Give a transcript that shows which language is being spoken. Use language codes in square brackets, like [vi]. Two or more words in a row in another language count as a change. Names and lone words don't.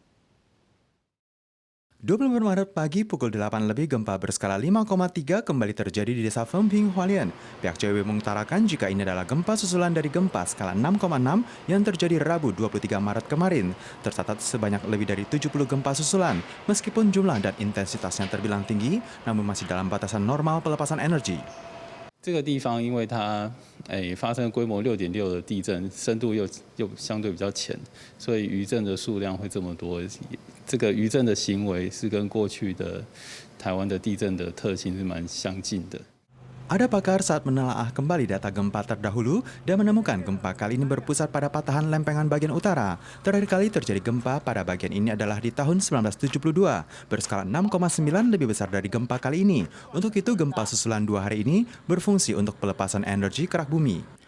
[id] 24 Maret pagi pukul 8 lebih, gempa berskala 5,3 kembali terjadi di desa Fengping, Hualien. Pihak CWB mengutarakan jika ini adalah gempa susulan dari gempa skala 6,6 yang terjadi Rabu 23 Maret kemarin. Tercatat sebanyak lebih dari 70 gempa susulan. Meskipun jumlah dan intensitasnya terbilang tinggi, namun masih dalam batasan normal pelepasan energi. [zh] 这个地方因为它发生规模6.6的地震，深度又相对比较浅，所以余震的数量会这么多。这个余震的行为是跟过去的台湾的地震的特性是蛮相近的。 [id] Ada pakar saat menelaah kembali data gempa terdahulu dan menemukan gempa kali ini berpusat pada patahan lempengan bagian utara. Terakhir kali terjadi gempa pada bagian ini adalah di tahun 1972, berskala 6,9 lebih besar dari gempa kali ini. Untuk itu, gempa susulan 2 hari ini berfungsi untuk pelepasan energi kerak bumi.